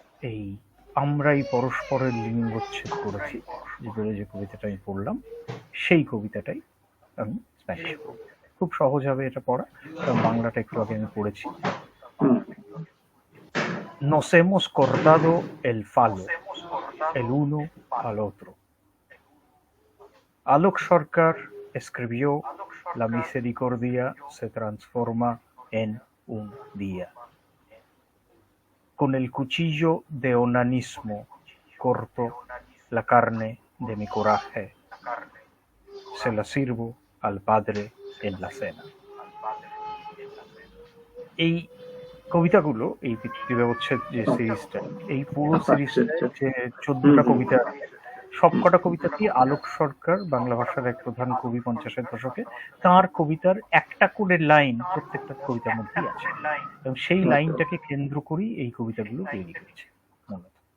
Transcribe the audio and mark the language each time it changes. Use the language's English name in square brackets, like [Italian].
[Bangla] এই আমরাই পরস্পরের লিঙ্গচ্ছেদ করেছি যে কবিতাটা আমি পড়লাম, সেই কবিতাটাই আমি স্প্যানিশ পড়ব। খুব সহজ হবে এটা পড়া, কারণ বাংলাটা একটু আগে আমি পড়েছি। [Spanish] Nos hemos cortado el falo, el uno al otro. Alok Sarkar escribió: la misericordia se transforma en un día. Con el cuchillo de onanismo corto la carne de mi coraje, se la sirvo al Padre en la cena. [Bangla] এই কবিতাগুলো, এই পিতৃব্যবচ্ছেদ যে সিরিজটা, এই পুরো সিরিজটা যে 14টা কবিতা, সবকটা কবিতাটি আলোক সরকার, বাংলা ভাষার এক প্রধান কবি 50-এর দশকে, তাঁর কবিতার একটা করে লাইন প্রত্যেকটা কবিতার মধ্যেই আছে, এবং সেই লাইনটাকে কেন্দ্র করেই এই কবিতাগুলো তৈরি হয়েছে মূলত।